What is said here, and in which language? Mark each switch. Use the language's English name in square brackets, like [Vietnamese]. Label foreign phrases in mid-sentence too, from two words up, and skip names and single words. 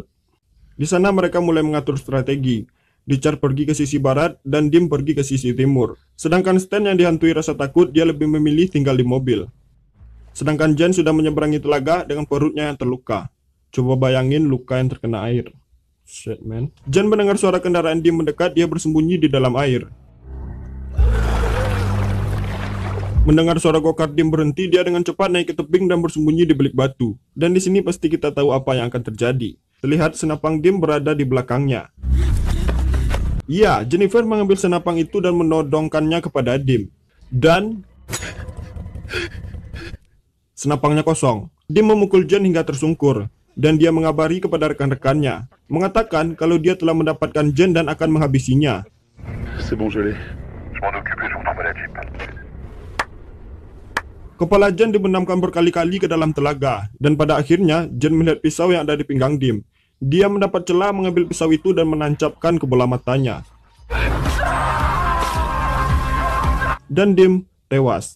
[Indonesian] Di sana mereka mulai mengatur strategi. Richard pergi ke sisi barat dan Dim pergi ke sisi timur. Sedangkan Stan yang dihantui rasa takut, dia lebih memilih tinggal di mobil. Sedangkan Jen sudah menyeberangi telaga dengan perutnya yang terluka. Coba bayangin luka yang terkena air. [English] Shit man. [Indonesian] Jen mendengar suara kendaraan Dim mendekat, dia bersembunyi di dalam air. Mendengar suara go-kart Dim berhenti, dia dengan cepat naik ke tebing dan bersembunyi di balik batu. Dan di sini pasti kita tahu apa yang akan terjadi. Terlihat senapang Dim berada di belakangnya. Ya, Jennifer mengambil senapang itu dan menodongkannya kepada Dim. Dan senapangnya kosong. Dim memukul Jen hingga tersungkur. Dan dia mengabari kepada rekan-rekannya, mengatakan kalau dia telah mendapatkan Jen dan akan menghabisinya. [French] C'est bon, je l'ai. Je m'en occupe et je vous trouve la jeep. [Indonesian] Kepala Jen dibenamkan berkali-kali ke dalam telaga, dan pada akhirnya Jen melihat pisau yang ada di pinggang Dim. Dia mendapat celah mengambil pisau itu dan menancapkan ke bola matanya. Dan Dim tewas.